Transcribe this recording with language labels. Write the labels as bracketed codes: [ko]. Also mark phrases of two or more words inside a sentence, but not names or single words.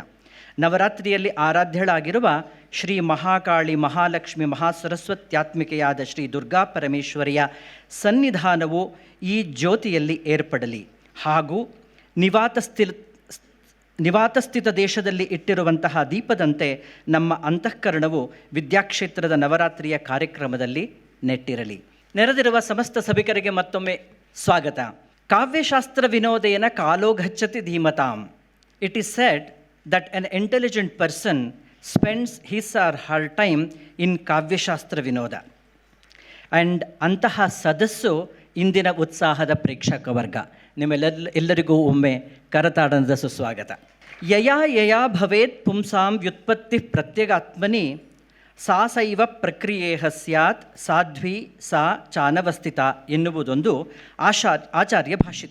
[kn] ನವರಾತ್ರಿಯಲ್ಲಿ ಆರಾಧ್ಯಳಾಗಿರುವ ಶ್ರೀ ಮಹಾಕಾಳಿ, ಮಹಾಲಕ್ಷ್ಮಿ, ಮಹಾಸರಸ್ವತ್ಯಾತ್ಮಿಕೆಯಾದ ಶ್ರೀ ದುರ್ಗಾ ಪರಮೇಶ್ವರಿಯ ಸನ್ನಿಧಾನವು ಈ ಜ್ಯೋತಿಯಲ್ಲಿ ಏರ್ಪಡಲಿ ಹಾಗೂ ನಿವಾತಸ್ಥಿತ ದೇಶದಲ್ಲಿ ಇಟ್ಟಿರುವಂತಹ ದೀಪದಂತೆ ನಮ್ಮ ಅಂತಃಕರಣವು ವಿದ್ಯಾಕ್ಷೇತ್ರದ ನವರಾತ್ರಿಯ ಕಾರ್ಯಕ್ರಮದಲ್ಲಿ ನೆಟ್ಟಿರಲಿ. ನೆರೆದಿರುವ ಸಮಸ್ತ ಸಭಿಕರಿಗೆ ಮತ್ತೊಮ್ಮೆ ಸ್ವಾಗತ. [sa] ಕಾವ್ಯಶಾಸ್ತ್ರ ವಿನೋದೇನ ಕಾಲೋ ಗಚ್ಚತಿ ಧೀಮತಾಂ. [en] It is said that an intelligent person spends his or her time in [sa] ಕಾವ್ಯಶಾಸ್ತ್ರ ವಿನೋದ. [kn] ಆ್ಯಂಡ್ ಅಂತಹ ಸದಸ್ಸು ಇಂದಿನ ಉತ್ಸಾಹದ ಪ್ರೇಕ್ಷಕ ವರ್ಗ. ನಿಮ್ಮೆಲ್ಲರಿಗೂ ಒಮ್ಮೆ ಕರತಾಡನದ ಸುಸ್ವಾಗತ. [sa] ಯಯಾ ಭವೇತ್ ಪುಂಸಾಂ ವ್ಯುತ್ಪತ್ತಿ ಪ್ರತ್ಯಗಾತ್ಮನಿ ಸಾ ಸೈವ ಪ್ರಕ್ರಿಯೇಹ ಸ್ಯಾತ್ ಸಾಧ್ವಿ ಸಾ ಚಾನವಸ್ಥಿತ [kn] ಎನ್ನುವುದೊಂದು ಆಚಾರ್ಯ ಭಾಷಿತ.